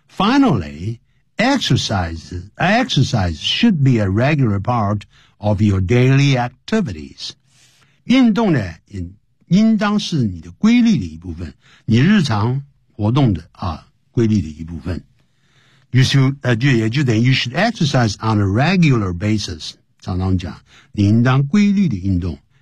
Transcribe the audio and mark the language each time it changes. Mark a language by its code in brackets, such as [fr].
[en] Finally, exercise should be a regular part of your daily activities. [zh] 运动呢，应当是你的规律的一部分，你日常活动的啊规律的一部分。 [en] You should [zh] 就等于 [en] you should exercise on a regular basis. [zh] 常常讲，你应当规律的运动。